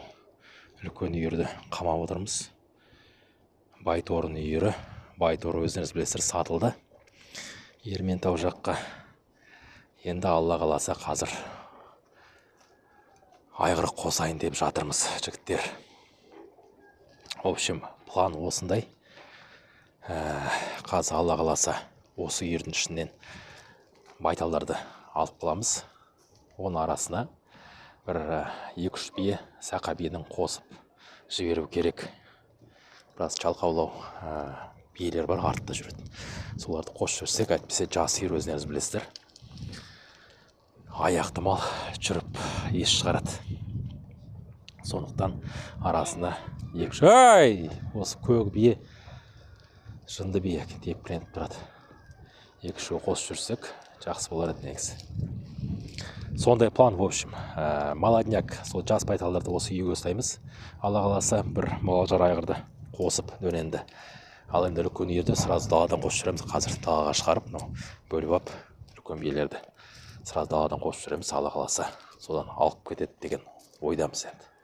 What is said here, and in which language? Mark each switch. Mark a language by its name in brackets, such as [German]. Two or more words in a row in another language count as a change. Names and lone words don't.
[Kazakh] Үлкен үйірді қамап отырмыз. Байторын үйірі. Байторы өздеріңіз білесіздер сатылды. Ерментау жаққа. Енді Алла қаласа қазір айғыр қосайын деп жатырмыз жігіттер. [Russian] В общем, [Kazakh] план осындай. Қазір Алла қаласа осы үйірдің ішінен байталдарды алып қаламыз. Оның арасына бір 2-3 бие сақа биенің қосып жіберу керек. Біраз чалқаулау биелер бар, артта жүреді. Соларды қосып жүрсек, әйтпесе жас үйір өздеріңіз білесіздер. Аяқты мал жүріп ес шығарады. Сондықтан арасында осы көк бие, жынды бие тепкіленіп тұрады. 2-3 қосып жүрсек, жақсы болар еді негізі. Сондай план, [Russian] в общем. [Kazakh] Молодняк, сол жас байталдарды осы үйге ұстаймыз. Алла қаласа бір мұғалжар айғырды қосып дөненді. Ал енді үлкен үйірді сразу даладан қосып жүреміз. Қазір далаға шығарып, бөліп ап үлкен биелерді сразу даладан қосып жүреміз. Алла қаласа содан алып кетеді деген ойдамыз енді.